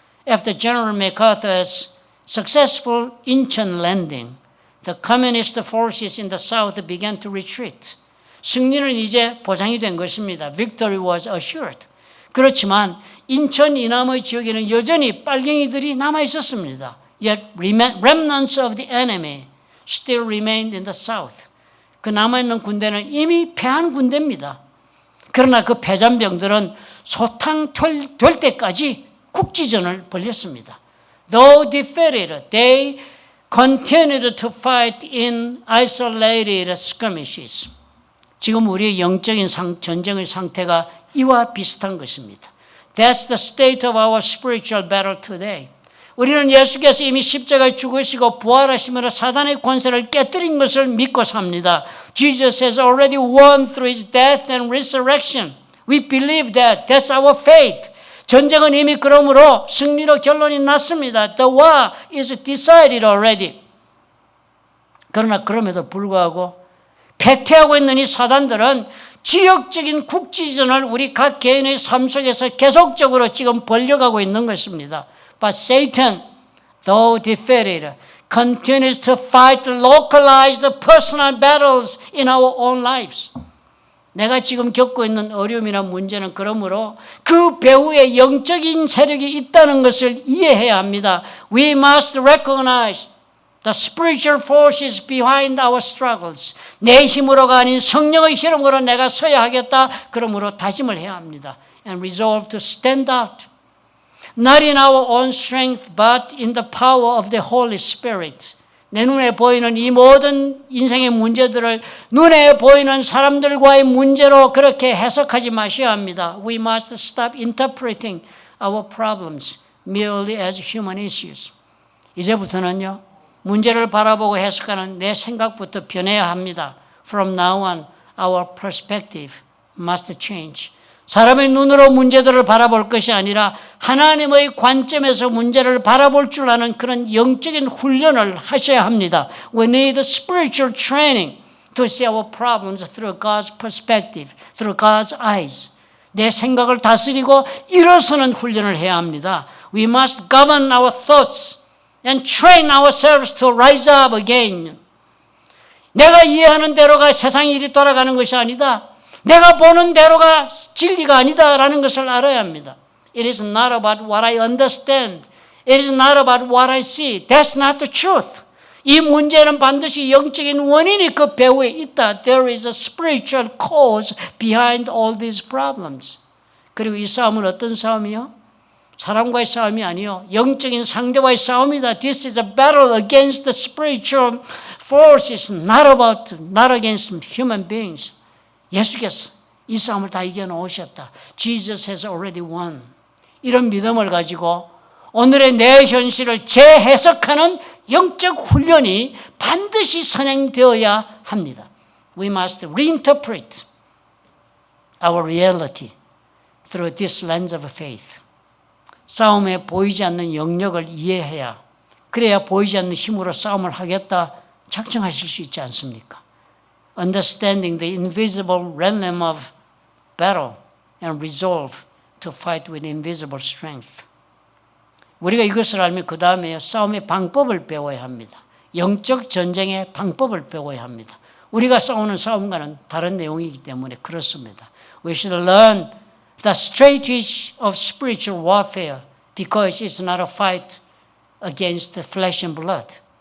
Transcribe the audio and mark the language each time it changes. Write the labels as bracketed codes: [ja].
[en] After General MacArthur's successful Incheon landing, the communist forces in the south began to retreat. [ko] 승리는 이제 보장이 된 것입니다. [en] Victory was assured. [ko] 그렇지만 인천 이남의 지역에는 여전히 빨갱이들이 남아 있었습니다. [en] Yet remnants of the enemy still remained in the south. [ko] 그 남아있는 군대는 이미 패한 군대입니다. 그러나 그 패잔병들은 소탕 될 때까지 국지전을 벌였습니다. [en] Though defeated, they continued to fight in isolated skirmishes. [ko] 지금 우리의 영적인 전쟁의 상태가 이와 비슷한 것입니다. [en] That's the state of our spiritual battle today. [ko] 우리는 예수께서 이미 십자가에 죽으시고 부활하심으로 사단의 권세를 깨뜨린 것을 믿고 삽니다. [en] Jesus has already won through his death and resurrection. We believe that. That's our faith. [ko] 전쟁은 이미 그러므로 승리로 결론이 났습니다. [en] The war is decided already. [ko] 그러나 그럼에도 불구하고 패퇴하고 있는 이 사단들은 지역적인 국지전을 우리 각 개인의 삶 속에서 계속적으로 지금 벌려가고 있는 것입니다. [en] But Satan, though defeated, continues to fight localized personal battles in our own lives. [ko] 내가 지금 겪고 있는 어려움이나 문제는 그러므로 그 배후에 영적인 세력이 있다는 것을 이해해야 합니다. [en] We must recognize the spiritual forces behind our struggles. [ko] 내 힘으로가 아닌 성령의 힘으로 내가 서야 하겠다. 그러므로 다짐을 해야 합니다. [en] And resolve to stand out. Not in our own strength, but in the power of the Holy Spirit. [ko] 내 눈에 보이는 이 모든 인생의 문제들을 눈에 보이는 사람들과의 문제로 그렇게 해석하지 마셔야 합니다. [en] We must stop interpreting our problems merely as human issues. [ko] 이제부터는요, 문제를 바라보고 해석하는 내 생각부터 변해야 합니다. [en] From now on, our perspective must change. [ko] 사람의 눈으로 문제들을 바라볼 것이 아니라 하나님의 관점에서 문제를 바라볼 줄 아는 그런 영적인 훈련을 하셔야 합니다. [en] We need spiritual training to see our problems through God's perspective, through God's eyes. [ko] 내 생각을 다스리고 일어서는 훈련을 해야 합니다. [en] We must govern our thoughts and train ourselves to rise up again. [ko] 내가 이해하는 대로가 세상 일이 돌아가는 것이 아니다. 내가 보는 대로가 진리가 아니다라는 것을 알아야 합니다. [en] It is not about what I understand. It is not about what I see. That's not the truth. [ko] 이 문제는 반드시 영적인 원인이 그 배후에 있다. [en] There is a spiritual cause behind all these problems. [ko] 그리고 이 싸움은 어떤 싸움이요? 사람과의 싸움이 아니요, 영적인 상대와의 싸움이다. [en] This is a battle against the spiritual forces, not against human beings. [ko] 예수께서 이 싸움을 다 이겨놓으셨다. [en] Jesus has already won. [ko] 이런 믿음을 가지고 오늘의 내 현실을 재해석하는 영적 훈련이 반드시 선행되어야 합니다. [en] We must reinterpret our reality through this lens of faith. [ko] 싸움에 보이지 않는 영역을 이해해야 그래야 보이지 않는 힘으로 싸움을 하겠다 작정하실 수 있지 않습니까? [en] Understanding the invisible realm of battle and resolve to fight with invisible strength. [ko] 우리가 이것을 알면 그 다음에 싸움의 방법을 배워야 합니다. 영적 전쟁의 방법을 배워야 합니다. 우리가 싸우는 싸움과는 다른 내용이기 때문에 그렇습니다. [en] We should learn the strategy of spiritual warfare because it's not a fight against flesh and blood.